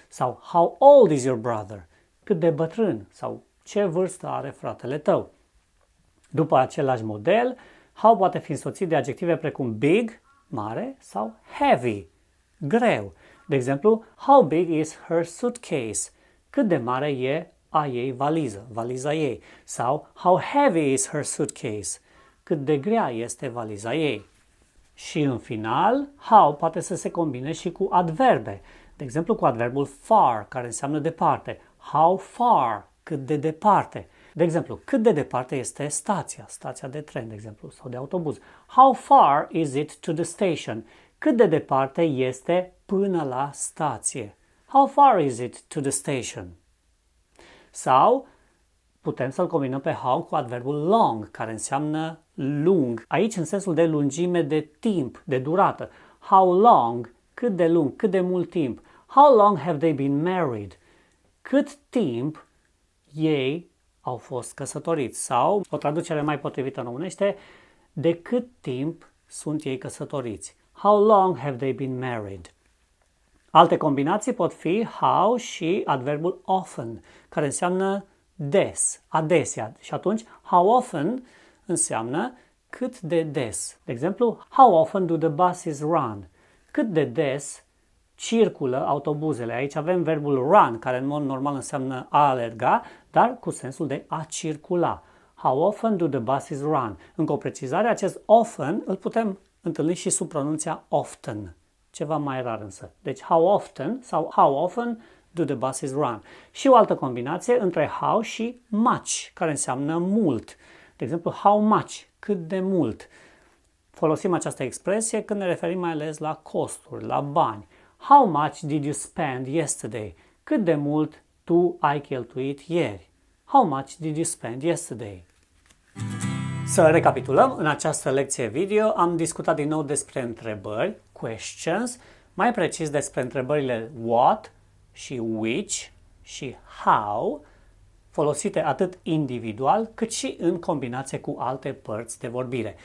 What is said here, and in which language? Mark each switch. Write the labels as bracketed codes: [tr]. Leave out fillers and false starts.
[en] Sau how old is your brother? [ro] Cât de bătrân? Sau ce vârstă are fratele tău? După același model, how poate fi însoțit de adjective precum big, mare, sau heavy, greu. De exemplu, [en] how big is her suitcase? [ro] Cât de mare e a ei valiză, valiza ei. [en] Sau how heavy is her suitcase? [ro] Cât de grea este valiza ei. Și în final, how poate să se combine și cu adverbe. De exemplu, cu adverbul far, care înseamnă departe. How far, cât de departe. De exemplu, cât de departe este stația, stația de tren, de exemplu, sau de autobuz. [en] How far is it to the station? [ro] Cât de departe este până la stație. [en] How far is it to the station? [ro] Sau putem să-l combinăm pe how cu adverbul long, care înseamnă lung. Aici în sensul de lungime de timp, de durată. How long, cât de lung, cât de mult timp. [en] How long have they been married? [ro] Cât timp ei au fost căsătoriți. Sau, o traducere mai potrivită în românește, de cât timp sunt ei căsătoriți. [en] How long have they been married? [ro] Alte combinații pot fi how și adverbul often, care înseamnă des, adesea. Și atunci, how often înseamnă cât de des. De exemplu, [en] how often do the buses run? [ro] Cât de des circulă autobuzele. Aici avem verbul run, care în mod normal înseamnă a alerga, dar cu sensul de a circula. [en] How often do the buses run? [ro] Încă o precizare, acest often îl putem întâlni și sub pronunția often, ceva mai rar însă. [en] Deci how often sau how often do the buses run? [ro] Și o altă combinație între how și much, care înseamnă mult. De exemplu, how much, cât de mult. Folosim această expresie când ne referim mai ales la costuri, la bani. [en] How much did you spend yesterday? [ro] Cât de mult tu ai cheltuit ieri? [en] How much did you spend yesterday? [ro] Să recapitulăm, în această lecție video am discutat din nou despre întrebări, questions, mai precis despre întrebările what și which și how, folosite atât individual cât și în combinație cu alte părți de vorbire.